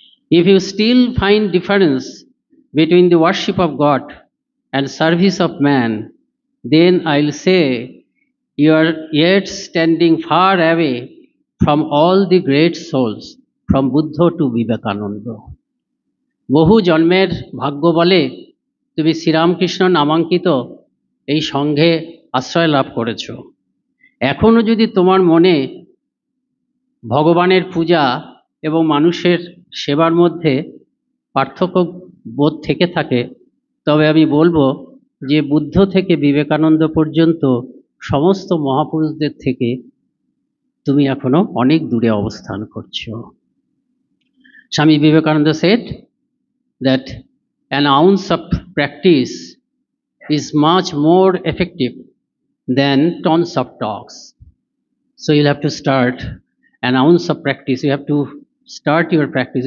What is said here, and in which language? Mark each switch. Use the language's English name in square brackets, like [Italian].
[English] If you still find difference between the worship of God and service of man, then I'll say you are yet standing far away from all the great souls, from Buddha to Vivekananda. [Bangla] বহু জন্মের ভাগ্য বলে তুমি শ্রীরামকৃষ্ণ নামাঙ্কিত এই সংঘে আশ্রয় লাভ করেছ। এখনো যদি তোমার মনে ভগবানের পূজা এবং মানুষের সেবার মধ্যে পার্থক্য বোধ থেকে থাকে, তবে আমি বলবো যে বুদ্ধ থেকে বিবেকানন্দ পর্যন্ত সমস্ত মহাপুরুষদের থেকে তুমি এখনো অনেক দূরে অবস্থান করছো। Swami Vivekananda [English] said that an ounce of practice is much more effective than tons of talks. So you'll have to start an ounce of practice. You have to start your practice.